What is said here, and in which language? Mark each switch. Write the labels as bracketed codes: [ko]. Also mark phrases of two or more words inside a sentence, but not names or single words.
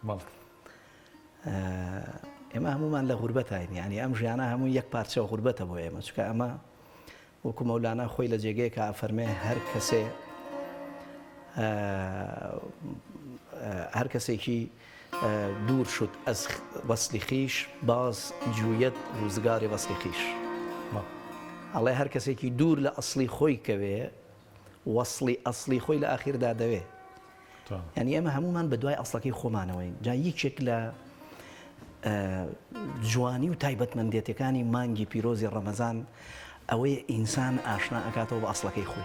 [ckb] ئێمە هەمومان لە غوربەتین، یعنی ئەم ژیانە هەموو یەک پارچە غوربەتە بۆ ئێمە، چونکە ئەمە وەکو مەولانا خۆی لە جێگەیەکە ئەفەرمێ هەر کەسێکی دوور [fa] شد از وصل خویش باز جوید روزگار وصل خویش. [ckb] ئەڵێ هەر کەسێکی دوور لە ئەسڵی خۆی کەوێ وەصلی ئەسڵی خۆی لە ئاخیردا دەوێ. یعنی ئێمە هەمومان بە دوای ئەسڵەکەی خۆمانەوەین. جا یەکێک لە جوانی و تایبەتمەندێتەکانی مانگی پیرۆزی ڕەمەزان ئەوەیە ئینسان ئاشنا ئەکاتەوە بە ئەسڵەکەی خۆی.